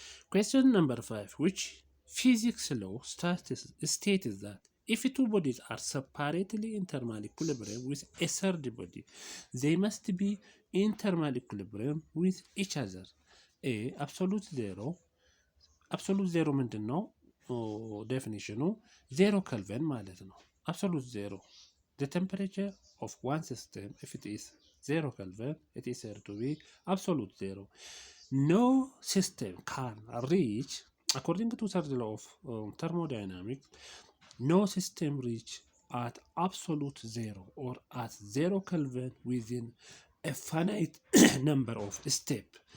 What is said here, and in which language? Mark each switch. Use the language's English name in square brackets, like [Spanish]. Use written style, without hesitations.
[English] Question number 5. Which physics law states that if two bodies are separately in thermal equilibrium with a third body, they must be in thermal equilibrium with each other? A. [Amharic] absolute zero ምንድን ነው? ዴፊኒሽኑ 0 ኬልቪን ማለት ነው። [English] absolute zero, the temperature of one system, if it is 0 Kelvin, it is said to be absolute zero. No system can reach, according to third law of thermodynamics, no system reach at absolute zero or at 0 Kelvin within a finite number of steps.